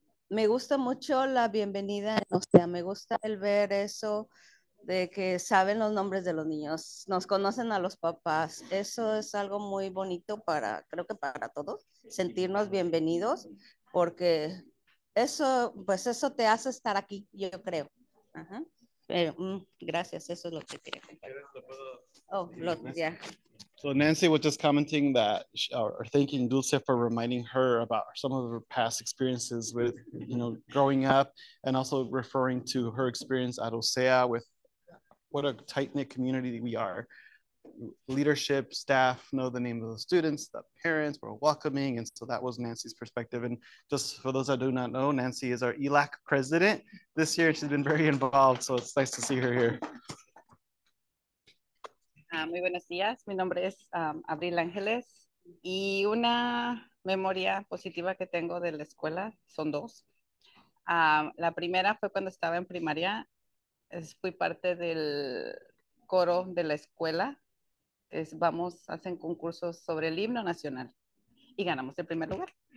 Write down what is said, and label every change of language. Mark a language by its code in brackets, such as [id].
[es] Me gusta mucho la bienvenida, o sea, me gusta el ver eso de que saben los nombres de los niños, nos conocen a los papás. Eso es algo muy bonito para, creo que para todos, sentirnos bienvenidos, porque eso, pues eso te hace estar aquí, yo creo. Ajá. Pero, gracias, eso es lo que quería compartir. [en] Oh, yeah. So Nancy was just commenting that, or thanking Dulce for reminding her about some of her past experiences with, growing up, and also referring to her experience at OCEAA with what a tight-knit community we are. Leadership, staff know the name of the students, the parents were welcoming, and so that was Nancy's perspective. And just for those that do not know, Nancy is our ELAC president this year. She's been very involved, so it's nice to see her here. [es] Muy buenos días, mi nombre es Abril Ángeles y una memoria positiva que tengo de la escuela son dos. La primera fue cuando estaba en primaria, fui parte del coro de la escuela, hacen concursos sobre el himno nacional y ganamos el primer lugar.